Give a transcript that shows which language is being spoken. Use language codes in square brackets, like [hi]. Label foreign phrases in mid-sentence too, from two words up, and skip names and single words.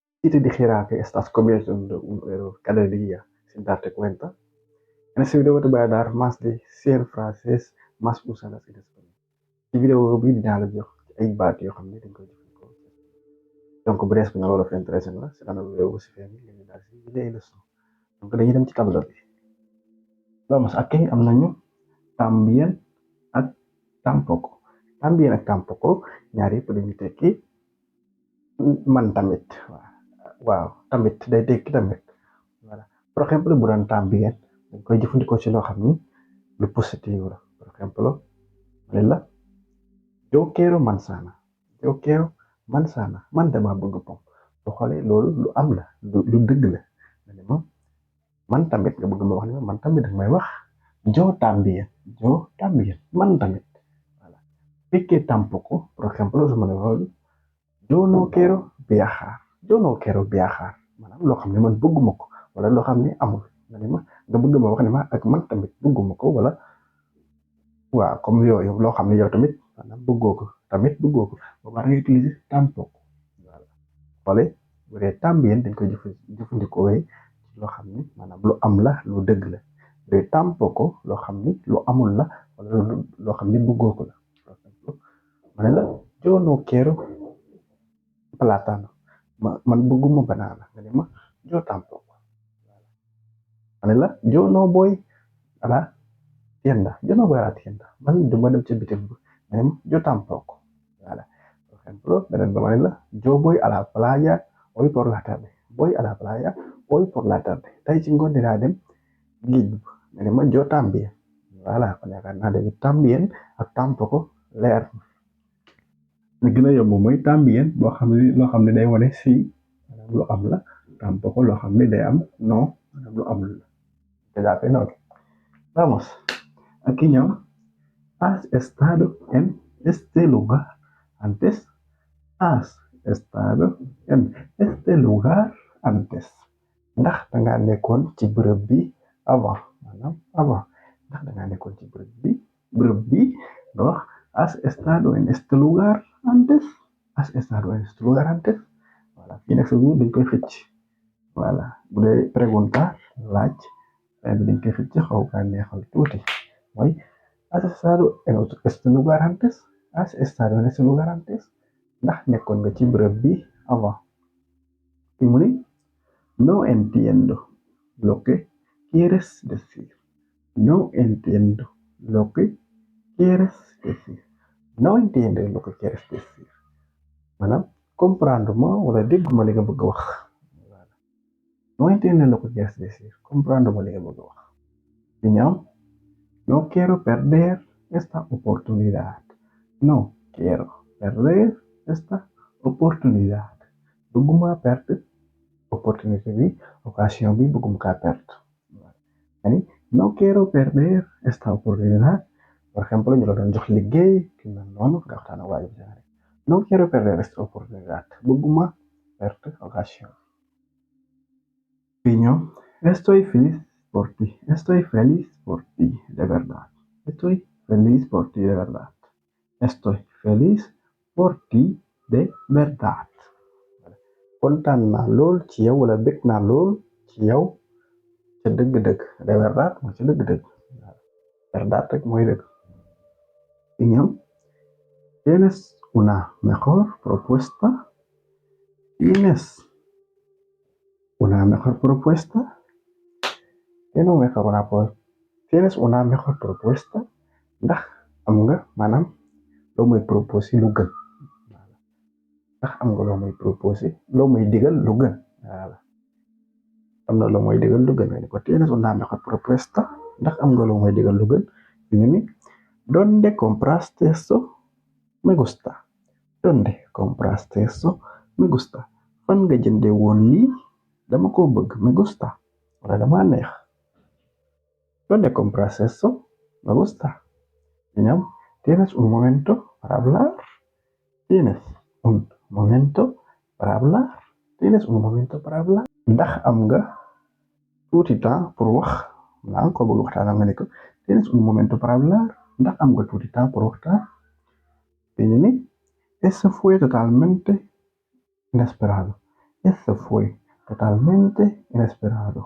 [es] Si te dijera que estás convirtiendo un euro cada día sin darte cuenta, en este video te voy a dar más de 100 frases más usadas en español. [wo] Ci vidéo bi dinaa la jox ay baat yoo xam ne dañ koy jëfandikoo donc bu dee espagnol wala fa intéressé na la [fr] c'est un vidéo [wo] bu si fee ni léegi daal si [fr] les leçons [wo] donc dañuy dem ci tableau bi. [es] Vamos aquí [wo] am nañu también ak tampoco. También ak tampoco ñaar yëpp dañuy tekki man tamit. Waaw tamit day tekki tamit. Voilà. [es] Por ejemplo [wo] bu doon también dañ koy jëfandikoo ci loo xam ni lu positif la. [es] Por ejemplo [wo] ma ne la [es] yo quiero manzana. Yo quiero manzana. [wo] Man dama bëgg pom. Boo xoolee loolu lu am la lu dëgg la. nga ne ma man tamit nga bëgg ma wax ne ma man tamit danga may wax [es] yo también [wo] man tamit. [es] Voilà. Fekkee tampoco por ejemplo [wo] su ma ne loolu [es] yo no quiero viajar. Yo no quiero viajar. [wo] Maanaam loo xam ne man bëgguma ko wala loo xam ne amul nga ne ma nga bëgg ma wax ne ma ak man tamit bëgguma ko wala waaw comme yooyu loo xam ne yow tamit maanaam bëggoo ko boobaa da ngay utiliser tampoco. Voilà. Xoole bu dee también dañ koy jëfandikoo ci loo xam ni maanaam lu am la lu dëgg la bu dee tampoco loo xam ni lu amul la wala loo xam ni bëggoo ko la. ma ne la [es] yo no quiero plátano. [wo] Man bëgguma banana nga ne ma [es] yo tampoco. ma ne la yo no voy a la tienda. Yo no voy a la tienda. [wo] Man duma dem ca bitig bi nga ne ma [es] yo tampoco. Voilà. Por ejemplo [wo] beneen ba ma ne la [es] yo voy a la playa hoy por la tarde. Voy a la playa hoy por la tarde. [wo] Tey ci ngoon dinaa dem géej bi nga ne ma [es] yo también. [wo] Voilà kon yaakaar naa léegi también ak tampoco leer li gën a yomb mooy también boo xam ne loo xam ne day wane si maanaam lu am la tampoco loo xam ne day am non maanaam lu amul la te jàppee noonu. [es] Vamos aquí ñoom has estado en este lugar antes. Has estado en este lugar antes. [wo] Ndax danga nekkoon ci bërëb bi avant maanaam avant ndax danga nekkoon ci bërëb bi nga wax [es] has estado en este lugar antes. Has estado en este lugar antes. [wo] Voilà fii nag sa dañ koy xëcc. Voilà bu dee preguntar laaj dañ koy xëcc xaw kaa neexal tuuti mooy [es] has estado en este lugar antes. Has estado en este lugar antes. [wo] Ndax nekkoon nga ci bërëb bi avant. fi mu ne [es] no entiendo lo que quieres decir. No entiendo lo que quieres decir. No entiendo lo que quieres decir. [wo] Maanaam comprendre ma wala dégguma li nga bëgg a wax. [es] No entiendo lo que quieres decir. [wo] Comprendre ma li nga bëgg a wax. Fi ñoom [es] no quiero perder esta oportunidad. No quiero perder esta oportunidad. [wo] Bëgguma [fr] perte opportunité [wo] bi occasion bi bëgguma kaa perte. [es] Yani no quiero perder esta oportunidad. [wo] Por ejemplo ñu la doon jox liggéey ki mel noonu nga waxtaan ak waajib jaare [es] no quiero perder esta oportunidad. [wo] Bëgguma [fr] perte occasion. [wo] Fii ñoom [es] estoy feliz por ti. Estoy feliz por ti de verdad. Estoy feliz por ti de verdad. Estoy feliz por ti de verdad. [wo] kontaan naa lool ci yow wala bëgg naa lool ci yow ca dëgg-dëgg [es] de verdad [wo] mooy ca dëgg-dëgg verdad rek mooy dëgg. Fii ñoom [es] tienes una mejor propuesta. Tienes una mejor propuesta. Tienes una mejor propuesta. [wo] Ndax am nga maanaam loo muy proposé lu gën. Ndax am nga loo muy proposé loo muy digal lu gën. Voilà. Am na loo muy digal lu gën ne ko [es] tienes una mejor propuesta. [wo] Ndax am nga loo muy digal lu gën. ñu ni [es] ¿dónde compraste esto? Me gusta. ¿Dónde compraste esto? Me gusta. [wo] Fan nga jënde woon lii dama ko bëgg [es] me gusta [wo] wala dama neex. [es] ¿Dónde compraste esto? Me gusta. ñoom tienes un momento para hablar. Tienes un momento para hablar. Tienes un momento para hablar. [wo] Ndax am nga tuuti [fr] temps pour [wo] wax naa ko bëgg waxtaan nga ne ko [es] tienes un momento para hablar. [wo] Ndax am nga tuuti [fr] temps pour [wo] waxtaan. Te ñu ni [es] eso fue totalmente inesperado. Eso fue fue totalmente inesperado.